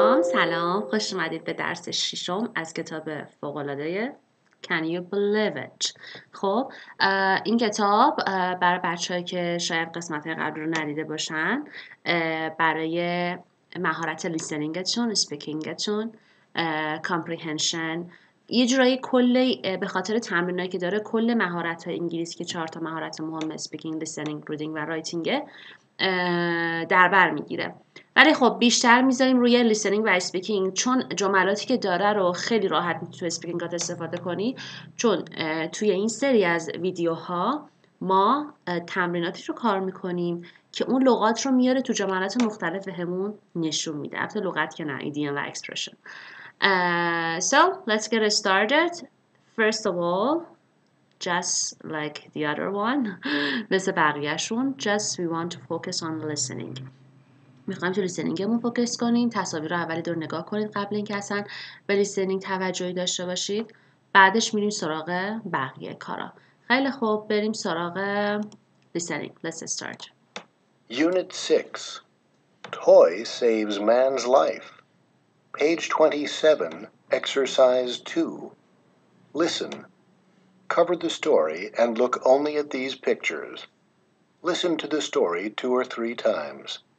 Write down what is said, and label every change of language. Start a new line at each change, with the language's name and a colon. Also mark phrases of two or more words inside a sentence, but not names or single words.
Persian: سلام، خوش اومدید به درس ششم از کتاب فوق‌العاده Can you believe it؟ خب این کتاب برای بچه‌هایی که شاید قسمت قبل رو ندیده باشن برای مهارت لیسنینگتون، اسپیکینگتون، کامپریهنشن، یه جورایی کل به خاطر تمرینایی که داره کل مهارت انگلیسی که 4 تا مهارت مهم اسپیکینگ، لیسنینگ، ریدینگ و رایتینگ در بر میگیره. ولی خب بیشتر میذاریم روی لیسنینگ و اسپیکینگ، چون جملاتی که داره رو خیلی راحت میتونی تو اسپیکینگات استفاده کنی، چون توی این سری از ویدیوها ما تمریناتی رو کار میکنیم که اون لغات رو میاره تو جملات مختلف همون نشون میده. البته لغت که نه، ایدیوم و اکسپرشن.
English: So let's get started. First of all, just like the other one,
Persian: مثل بقیهشون,
English: just we want to focus on listening.
Persian: میخوایم تو لیسنینگمون فوکس کنیم. تصاویر رو اولی دور نگاه کنید قبل اینکه اصلا به لیسنینگ توجهی داشته باشید. بعدش میریم سراغ بقیه کارا. خیلی خوب، بریم سراغ لیسنینگ.
English: Let's start. Unit 6. Toy saves man's life. Page 27, Exercise 2. Listen. Cover the story and look only at these pictures. Listen to the story 2 or 3 times.